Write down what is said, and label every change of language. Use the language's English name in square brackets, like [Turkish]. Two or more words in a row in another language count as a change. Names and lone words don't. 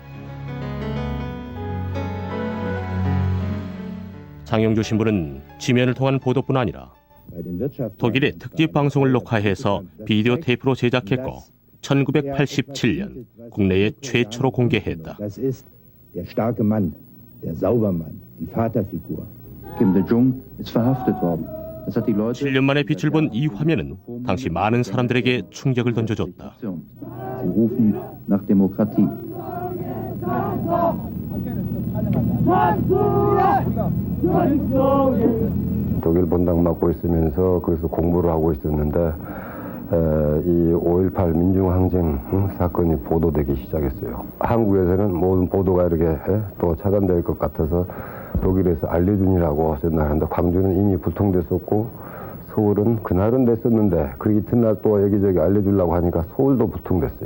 [Korean] 장용주 신부는 지면을 통한 보도뿐 아니라 독일의 특집 방송을 녹화해서 비디오 테이프로 제작했고 1987년 국내에 최초로 공개했다. [German] Kim De-jong ist verhaftet worden. Das hat die Leute [Korean] 7년 만에 빛을 본 이 화면은 당시 많은 사람들에게 충격을 던져줬다. [German] Sie rufen nach Demokratie. [Korean] 독일 본당 맡고 있으면서 그래서 공부를 하고 있었는데 이 5.18 민중항쟁 사건이 보도되기 시작했어요. 한국에서는 모든 보도가 이렇게 또 차단될 것 같아서 독일에서 알려주니라고 전화하는데 광주는 이미 불통됐었고 서울은 그날은 됐었는데 그 이튿날 또 여기저기 알려주려고 하니까 서울도 불통됐어요.